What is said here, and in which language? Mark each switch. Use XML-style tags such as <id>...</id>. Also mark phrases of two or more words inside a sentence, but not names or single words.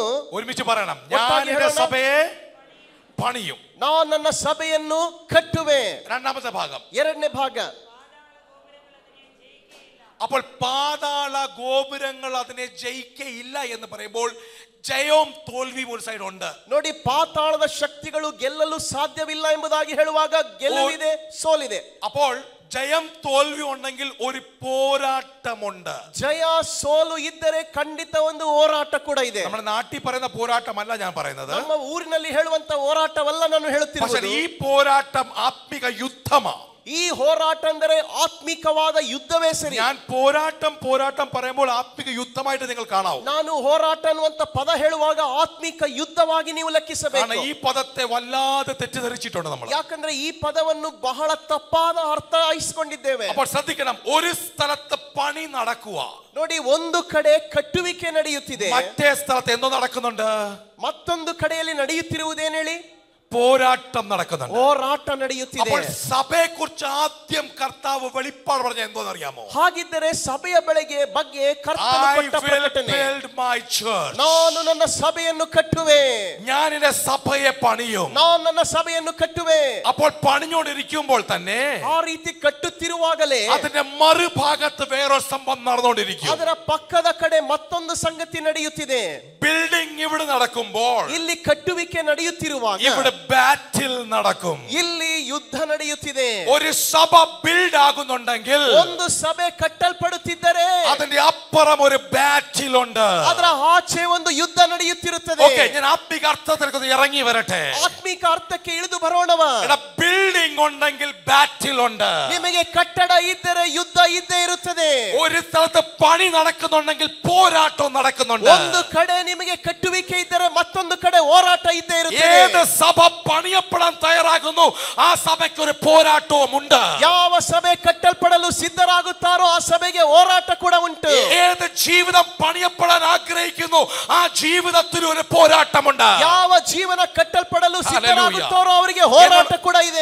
<ml>ഒരുമിച്ച് പറയണം, ഞാൻ എൻ്റെ സഭയെ പണിയും.</ml> <kn>ನಾನು ನನ್ನ ಸಭೆಯನ್ನು ಕಟ್ಟುವೆ.</kn> <ml>രണ്ടാമത്തെ ഭാഗം,</ml> <kn>ಎರಡನೇ ಭಾಗ,</kn> <ml>അപ്പോൾ പാതാള ഗോപുരങ്ങൾ അതിനെ ജയിക്കയില്ല എന്ന് പറയുമ്പോൾ ജയവും തോൽവിയും ഒരു സൈഡ് ഉണ്ട്.</ml> <kn>ನೋಡಿ, ಪಾತಾಳದ ಶಕ್ತಿಗಳು ಗೆಲ್ಲಲು ಸಾಧ್ಯವಿಲ್ಲ ಎಂಬುದಾಗಿ ಹೇಳುವಾಗ ಗೆಲುವಿದೆ, ಸೋಲಿದೆ.</kn> <ml>അപ്പോൾ ജയം തോൽവി ഉണ്ടെങ്കിൽ ഒരു പോരാട്ടമുണ്ട്.</ml> <kn>ಜಯ ಸೋಲು ಇದ್ದರೆ ಖಂಡಿತ ಒಂದು ಹೋರಾಟ ಕೂಡ ಇದೆ.</kn> <ml>നമ്മുടെ നാട്ടിൽ പറയുന്ന പോരാട്ടമല്ല ഞാൻ പറയുന്നത്,</ml> <kn>ನಮ್ಮ ಊರಿನಲ್ಲಿ ಹೇಳುವಂತ ಹೋರಾಟವಲ್ಲ ನಾನು ಹೇಳುತ್ತಿರುವುದು.</kn> <ml>ഈ പോരാട്ടം ആത്മിക യുദ്ധമാണ്.</ml> <kn>ಈ ಹೋರಾಟ ಅಂದರೆ ಆತ್ಮಿಕವಾದ ಯುದ್ಧವೇ ಸರಿ.</kn> <ml>ഞാൻ പോരാട്ടം പറയുമ്പോൾ ആത്മിക യുദ്ധമായിട്ട് നിങ്ങൾ കാണാവൂ.</ml> <kn>ನಾನು ಹೋರಾಟ ಅನ್ನುವಂತ ಪದ ಹೇಳುವಾಗ ಆತ್ಮಿಕ ಯುದ್ಧವಾಗಿ ನೀವು ಲೆಕ್ಕಿಸಬೇಕು.</kn> <ml>ഈ പദത്തെ വല്ലാതെ തെറ്റിദ്ധരിച്ചിട്ടുണ്ട് നമ്മൾ.</ml> <kn>ಯಾಕಂದ್ರೆ ಈ ಪದವನ್ನು ಬಹಳ ತಪ್ಪಾದ ಅರ್ಥ ವಹಿಸಿಕೊಂಡಿದ್ದೇವೆ.</kn> <ml>അപ്പോൾ ശ്രദ്ധിക്കണം, ഒരു സ്ഥലത്ത് പണി നടക്കുക,</ml> <kn>ನೋಡಿ, ಒಂದು ಕಡೆ ಕಟ್ಟುವಿಕೆ ನಡೆಯುತ್ತಿದೆ,</kn> <ml>മറ്റേ സ്ഥലത്ത് എന്തോ നടക്കുന്നുണ്ട്,</ml> <kn>ಮತ್ತೊಂದು ಕಡೆಯಲ್ಲಿ ನಡೆಯುತ್ತಿರುವುದೇನು ಹೇಳಿ,</kn> <ml>പോരാട്ടം നടക്കുന്നുണ്ട്,</ml> <kn>ಹೋರಾಟ ನಡೆಯುತ್ತಿದೆ.</kn> <ml>അപ്പോൾ സഭയെ കുറിച്ച് ആദ്യം കർത്താവ് വെളിപ്പാട് പറഞ്ഞ എന്തോന്ന് അറിയാമോ?</ml> <kn>ಹಾಗಿದ್ದರೆ ಸಭೆಯ ಬಗ್ಗೆ ಕರ್ತನು ಕೊಟ್ಟ ಪ್ರಕಟಣೆ, ನಾನು ನನ್ನ ಸಭೆಯನ್ನು ಕಟ್ಟುವೆ,</kn> <ml>ഞാൻ എന്റെ സഭയെ പണിയും,</ml> <kn>ನಾನು ನನ್ನ ಸಭೆಯನ್ನು ಕಟ್ಟುವೆ.</kn> <ml>അപ്പോൾ പണിഞ്ഞോണ്ടിരിക്കുമ്പോൾ തന്നെ</ml> <kn>ಆ ರೀತಿ ಕಟ್ಟುತ್ತಿರುವಾಗಲೇ</kn> <ml>അതിന്റെ മറുഭാഗത്ത് വേറൊരു സംഭവം നടന്നുകൊണ്ടിരിക്കും.</ml> <kn>ಅದರ ಪಕ್ಕದ ಕಡೆ ಮತ್ತೊಂದು ಸಂಗತಿ ನಡೆಯುತ್ತಿದೆ.</kn> <ml>ബിൽഡിംഗ് ഇവിടെ നടക്കുമ്പോൾ</ml> <kn>ಇಲ್ಲಿ ಕಟ್ಟುವಿಕೆ ನಡೆಯುತ್ತಿರುವಾಗ</kn> <ml>ഇവിടെ ബാറ്റിൽ നടക്കും.</ml> <kn>ಇಲ್ಲಿ ಯುದ್ಧ ನಡೆಯುತ್ತಿದೆ.</kn> <ml>ഒരു സഭ ബിൽഡ് ആകുന്നുണ്ടെങ്കിൽ,</ml> <kn>ಒಂದು ಸಭೆ ಕಟ್ಟಲ್ಪಡುತ್ತಿದ್ದರೆ</kn> <ml>അതിന്റെ അപ്പുറം ഒരു ബാറ്റിൽ ഉണ്ട്.</ml> <kn>ಅದರ ಆಚೆ ಒಂದು ಯುದ್ಧ ನಡೆಯುತ್ತಿರುತ್ತದೆ.</kn> <ml>ഓക്കേ, ഞാൻ ആത്മിക അർത്ഥത്തിലേക്ക് ഇറങ്ങി വരട്ടെ.</ml> <kn>ಆತ್ಮಿಕ ಅರ್ಥಕ್ಕೆ ಇಳಿದು ಬರೋಣವ.</kn> <ml>ബിൽഡിംഗ് ഉണ്ടെങ്കിൽ ബാറ്റിൽ ഉണ്ട്.</ml> <kn>ನಿಮಗೆ ಕಟ್ಟಡ ಇದ್ದರೆ ಯುದ್ಧ ಇದ್ದೇ ಇರುತ್ತದೆ.</kn> <ml>ഒരു സ്ഥലത്ത് പണി നടക്കുന്നുണ്ടെങ്കിൽ പോരാട്ടം നടക്കുന്നുണ്ട്.</ml> <kn>ಒಂದು ಕಡೆ ನಿಮಗೆ ಕಟ್ಟುವಿಕೆ ಇದ್ದರೆ ಮತ್ತೊಂದು ಕಡೆ ಹೋರಾಟ ಇದ್ದೇ ಇರುತ್ತದೆ.</kn> <ml>ഏത് സഭ പണിയപ്പെടാൻ തയ്യാറാകുന്നു ആ സഭയ്ക്ക് ഒരു പോരാട്ടവും ഉണ്ട്.</ml> <kn>ಯಾವ ಸಭೆ ಕಟ್ಟಲ್ಪಡಲು ಸಿದ್ಧರಾಗುತ್ತಾರೋ ಆ ಸಭೆಗೆ ಹೋರಾಟ ಕೂಡ ಉಂಟು.</kn> <ml>ഏത് ജീവിതം പണിയപ്പെടാൻ ആഗ്രഹിക്കുന്നു ആ ജീവിതത്തിൽ ഒരു പോരാട്ടമുണ്ട്.</ml> <kn>ಯಾವ ಜೀವನ ಕಟ್ಟಲ್ಪಡಲು ಸಿದ್ಧರಾಗುತ್ತಾರೋ ಅವರಿಗೆ ಹೋರಾಟ ಕೂಡ ಇದೆ.</kn>